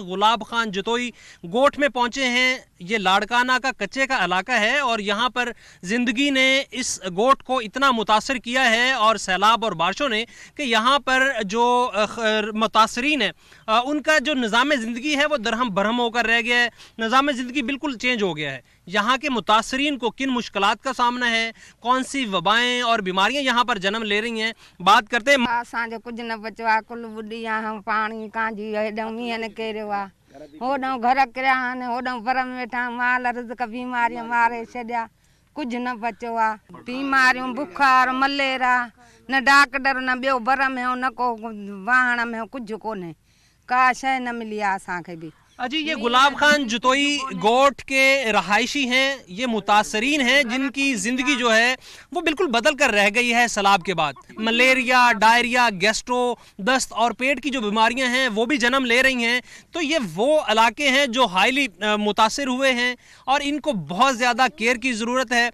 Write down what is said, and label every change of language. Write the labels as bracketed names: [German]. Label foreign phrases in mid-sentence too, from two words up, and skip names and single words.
[Urdu] گلاب خان جتوئی گوٹھ میں پہنچے ہیں۔ یہ لاڑکانہ کا کچے کا علاقہ ہے اور یہاں پر زندگی نے اس گوٹھ کو اتنا متاثر کیا ہے اور سیلاب اور بارشوں نے کہ یہاں پر جو متاثرین ہے ان کا جو نظام زندگی ہے وہ درہم برہم ہو کر رہ گیا ہے. نظام زندگی بالکل چینج ہو گیا ہے۔ یہاں کے متاثرین کو کن مشکلات کا سامنا ہے، کون سی وبائیں اور بیماریاں یہاں پر جنم لے رہی ہیں، بات کرتے ہیں. [Sindhi] असांजो कुछ न बचो आहे, कुल बुढ़ी हम पानी कांजी हेॾो मींहं न केरियो आहे, होॾो घर किरिया आहिनि, होॾो पर में वेठा माल रिज़्क बीमारियूं मारे छॾिया, कुझ न बचो आहे। बीमारियूं बुखार मलेरा, न डॉक्टर न ॿियो बर में हो न को वाहण में हो, कुझु कोन्हे, का शइ न मिली आहे असांखे बि। [Urdu] اجی، یہ گلاب خان جتوئی گوٹھ کے رہائشی ہیں، یہ متاثرین ہیں جن کی زندگی جو ہے وہ بالکل بدل کر رہ گئی ہے سیلاب کے بعد. ملیریا، ڈائریا، گیسٹرو، دست اور پیٹ کی جو بیماریاں ہیں وہ بھی جنم لے رہی ہیں. تو یہ وہ علاقے ہیں جو ہائیلی متاثر ہوئے ہیں اور ان کو بہت زیادہ کیئر کی ضرورت ہے.